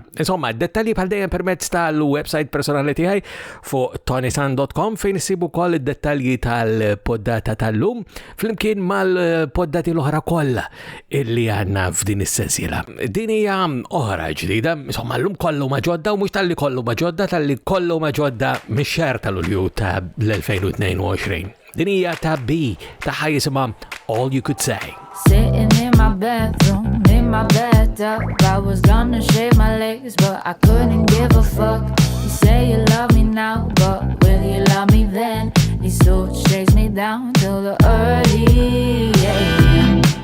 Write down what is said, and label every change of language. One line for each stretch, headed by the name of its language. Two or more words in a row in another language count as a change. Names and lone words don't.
Maltese: Insomma, dettalji bħal dejjem permezz tal-website personali tiegħi fuq ToniSant.com fejn issibu wkoll id-dettalji tal-poddata tal-lum flimkien mal-poddati l-oħra kollha illi għandna f'din is-sensiela. Din hija oħra ġdida, insomma llum kollu ma ġodda u mhux talli kollu ma ġodda talli kollu ma ġodda mix-xahar tal-Lulju ta' l-2022. Din hija ta' B ta' jisimha All You Could Say.
English: Sitting in my bedroom, in my bathtub, I was gonna shave my legs, but I couldn't give a fuck. You say you love me now, but will you love me then? These thoughts chase me down till the early AM.